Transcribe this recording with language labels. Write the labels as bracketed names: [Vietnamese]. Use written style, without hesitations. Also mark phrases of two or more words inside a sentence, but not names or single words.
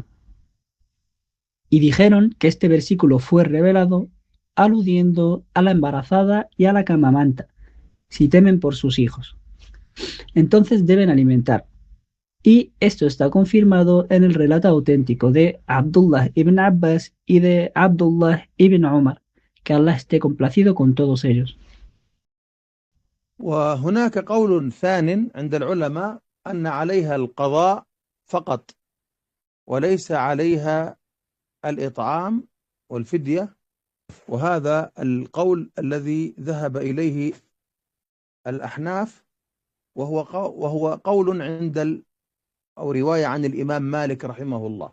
[Spanish] Y dijeron que este versículo fue revelado aludiendo a la embarazada y a la que amamanta, si temen por sus hijos. Entonces deben alimentar. Y esto está confirmado en el relato auténtico de Abdullah ibn Abbas y de Abdullah ibn Umar, que Allah esté complacido con todos ellos. [Arabic] وهناك قول ثان عند العلماء أن عليها القضاء فقط وليس عليها الإطعام والفدية، وهذا القول الذي ذهب إليه الأحناف، وهو قول عند أو رواية عن الإمام مالك رحمه الله.